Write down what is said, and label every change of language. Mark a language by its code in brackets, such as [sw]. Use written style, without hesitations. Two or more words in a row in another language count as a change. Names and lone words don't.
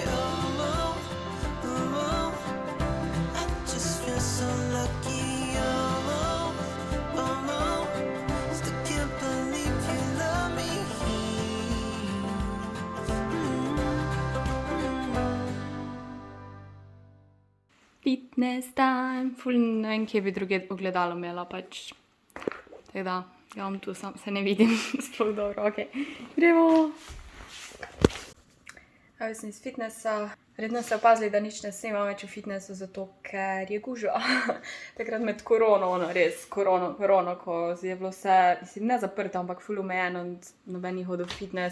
[en] I just feel so lucky. Still can't believe you love me. Fitness time, [sl] ful ne vem, kje bi druge ogledalo imela, pač. Tako da, ja vam tu se ne vidim sploh dobro, okej. Gremo! Jaz sem iz fitnessa. Verjetno ste opazili, da nič ne snemam več v fitnessu, zato ker je gužva. Takrat med korono, res, korono, ko je bilo vse, mislim, ne zaprto, ampak ful omejeno, noben ni hodil v fitness.